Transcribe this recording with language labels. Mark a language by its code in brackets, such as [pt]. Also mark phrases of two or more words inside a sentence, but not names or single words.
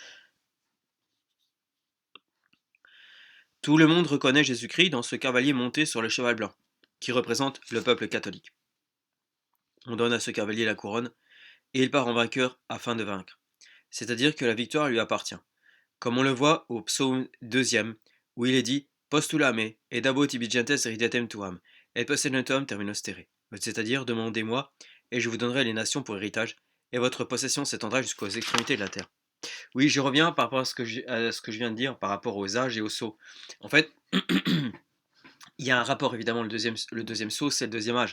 [fr] Tout le monde reconnaît Jésus-Christ dans ce cavalier monté sur le cheval blanc, qui représente le peuple catholique. On donne à ce cavalier la couronne, et il part en vainqueur afin de vaincre. C'est-à-dire que la victoire lui appartient. Comme on le voit au psaume 2, où il est dit [la] Postula me, et dabo tibi gentes ridetem tuam, et possedentum terminos terre. [fr] C'est-à-dire, demandez-moi, et je vous donnerai les nations pour héritage, et votre possession s'étendra jusqu'aux extrémités de la terre. Oui, je reviens par rapport à ce que je viens de dire, par rapport aux âges et aux sceaux. En fait, il y a un rapport, évidemment, le deuxième sceau, c'est le deuxième âge.